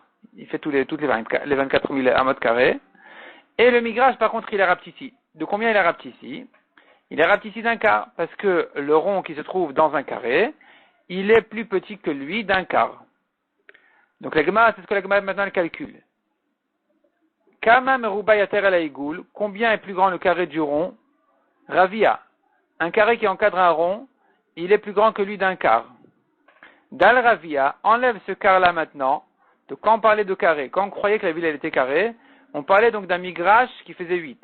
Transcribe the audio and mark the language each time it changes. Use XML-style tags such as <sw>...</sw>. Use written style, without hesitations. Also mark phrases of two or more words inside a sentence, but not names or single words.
<fr>Il fait toutes les 24 000 amot carrés. Et le migrash par contre il est rapetissé. De combien il est rapetissé? Il est rapetissé d'un quart, parce que le rond qui se trouve dans un carré, il est plus petit que lui d'un quart. Donc la Gemara, c'est ce que la Gemara maintenant elle calcule.</fr> <he>Kama meruba yater el haïgoul,</he> <fr>combien est plus grand le carré du rond? Ravia, un carré qui encadre un rond, il est plus grand que lui d'un quart.</fr> <arc>דל רבעא,</arc> <fr>enlève ce quart-là maintenant. Donc quand on parlait de carré, quand on croyait que la ville elle était carrée, on parlait donc d'un migrash qui faisait 8.</fr>